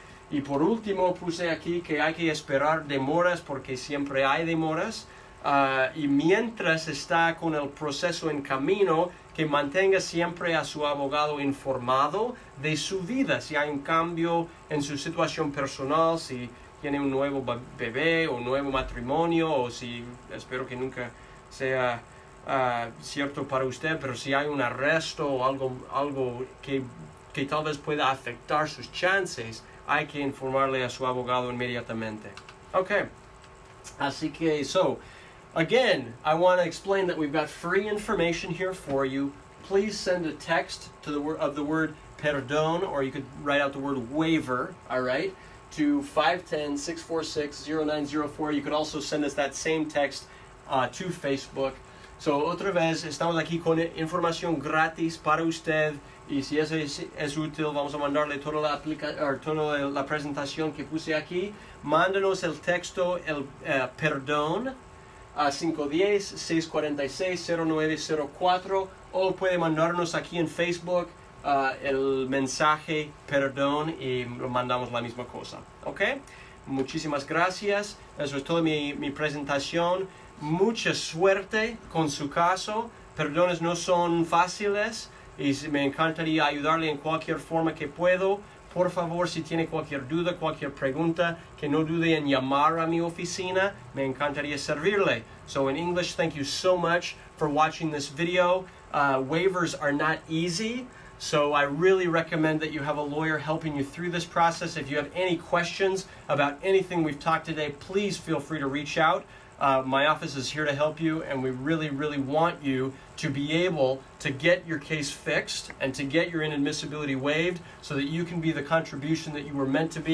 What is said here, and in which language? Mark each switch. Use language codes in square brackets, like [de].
[es] Y por último puse aquí que hay que esperar demoras porque siempre hay demoras, y mientras está con el proceso en camino, que mantenga siempre a su abogado informado de su vida, si hay un cambio en su situación personal, si tiene un nuevo bebé o un nuevo matrimonio, o si, espero que nunca sea cierto para usted, pero si hay un arresto o algo que tal vez pueda afectar sus chances, hay que informarle a su abogado inmediatamente. [en] Okay, [es] así que, [en] again, I want to explain that we've got free information here for you. Please send a text to the word perdón, or you could write out the word waiver, all right, to 510-646-0904. You could also send us that same text to Facebook. [es] So, otra vez, estamos aquí con información gratis para usted, y si eso es útil, vamos a mandarle toda la presentación que puse aquí. Mándanos el texto, el perdón, a 510-646-0904, o puede mandarnos aquí en Facebook el mensaje perdón y lo mandamos la misma cosa, ¿ok? Muchísimas gracias, eso es toda mi presentación. Mucha suerte con su caso. Perdones no son fáciles y me encantaría ayudarle en cualquier forma que puedo. Por favor, si tiene cualquier duda, cualquier pregunta, que no dude en llamar a mi oficina. Me encantaría servirle. [en] So in English, thank you so much for watching this video. Waivers are not easy, so I really recommend that you have a lawyer helping you through this process. If you have any questions about anything we've talked today, please feel free to reach out. My office is here to help you, and we really, really want you to be able to get your case fixed and to get your inadmissibility waived so that you can be the contribution that you were meant to be.